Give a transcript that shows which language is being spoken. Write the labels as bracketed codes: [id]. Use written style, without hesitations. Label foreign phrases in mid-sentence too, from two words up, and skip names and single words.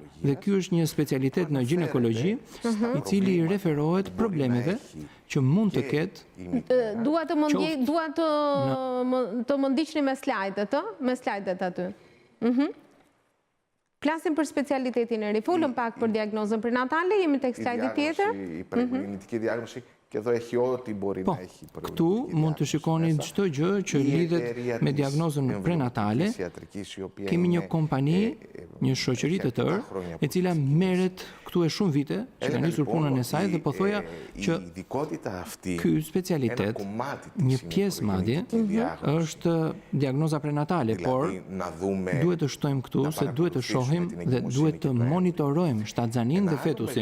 [sq] Dhe ky është një specialitet në ginekologji i cili referohet problemeve që mund të ketë. Dua të më ndiqni me slajdet aty. Flasim për specialitetin e ri, folëm pak për diagnozën prenatale, jemi tek slajdi tjetër. [el] Η πρεγεννητική διάγνωση Και εδώ έχει ό,τι μπορεί να έχει [sq] Këtu mund të shikoni çdo gjë që lidhet me diagnozën prenatale. Kemi një kompani, një shoqëri të tërë, e cila merret këtu e shumë vite, që ka nisur punën e saj dhe po thoja që ky specialitet, një pjesë madje, është diagnoza prenatale, por duhet të shtojmë këtu se duhet të shohim dhe duhet të monitorojmë shtatzanin dhe fetusin.